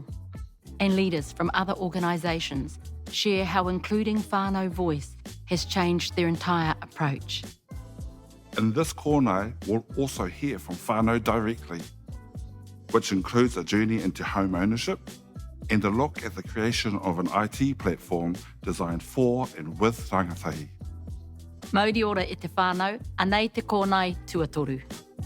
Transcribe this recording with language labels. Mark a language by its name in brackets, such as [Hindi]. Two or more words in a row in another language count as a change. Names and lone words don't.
[English] And leaders from other organisations share how including whānau voice has changed their entire approach. In this kōnai, we'll also hear from whānau directly, which includes a journey into home ownership and a look at the creation of an IT platform designed for and with rangatahi. [Māori] Mauri ora e te whānau, anei te kōnai tuatoru.